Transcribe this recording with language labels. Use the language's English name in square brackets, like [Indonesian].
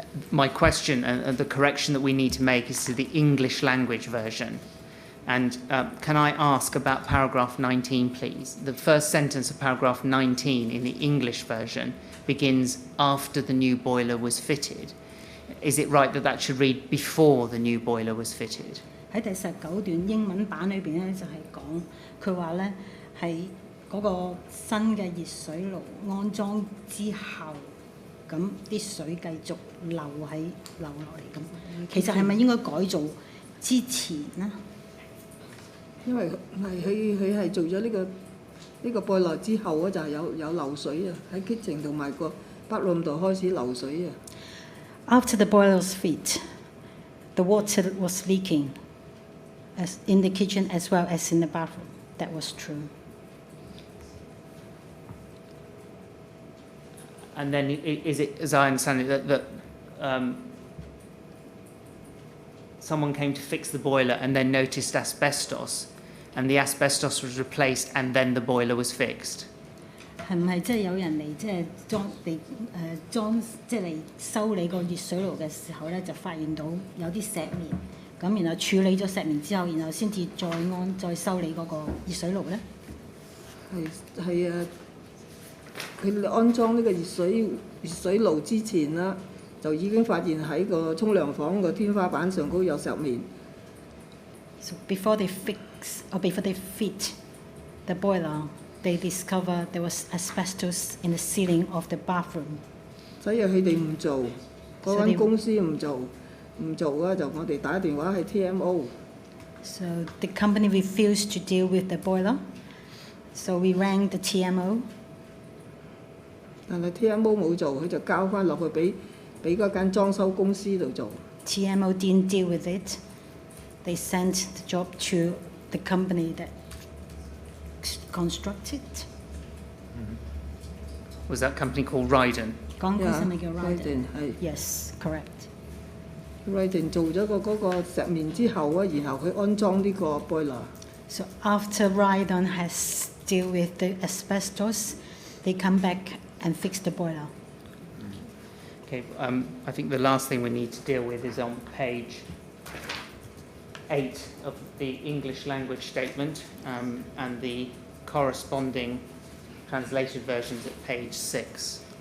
[English] My question and the correction that we need to make is to the English language version. And can I ask about paragraph 19, please? The first sentence of paragraph 19 in the English version begins after the new boiler was fitted. Is it right that that should read before the new boiler was fitted? [Chinese] 喺第19段英文版裏邊咧，就係講佢話咧係嗰個新嘅熱水爐安裝之後，咁啲水繼續流落嚟咁。其實係咪應該改做之前呢？因為佢係做咗呢個boiler之後咧，就係有流水啊，喺 kitchen 同埋個 bathroom 度開始流水啊。 [English] After the boiler was fit, the water was leaking as in the kitchen as well as in the bathroom. That was true. And then is it, as I understand it, that someone came to fix the boiler and then noticed asbestos, and the asbestos was replaced and then the boiler was fixed? [Chinese] 係唔係即係有人嚟即係裝即係嚟修理個熱水爐嘅時候咧，就發現到有啲石棉，咁然後處理咗石棉之後，然後先至再修理嗰個熱水爐咧？係啊，佢安裝呢個熱水爐之前啦，就已經發現喺個沖涼房個天花板上高有石棉。 [English] So before they fit the boiler, they discovered there was asbestos in the ceiling of the bathroom. [Chinese] 所以佢哋唔做，嗰間公司唔做啊，就我哋打電話去 TMO。 [English] So the company refused to deal with the boiler. So we rang the TMO. [Chinese] 但係 TMO 冇做，佢就交翻落去俾嗰間裝修公司度做。 [English] TMO didn't deal with it. They sent the job to the company that constructed. Was that company called Ryden? [Chinese] 講公司咪叫 Ryden 係。 [English] Yes, correct. [Chinese] Ryden 做咗嗰個石棉之後啊，然後佢安裝呢個 boiler。 [English] So after Ryden has dealt with the asbestos, they come back and fix the boiler. Okay, I think the last thing we need to deal with is on page 8 of the English language statement, and the corresponding translated versions at page 6.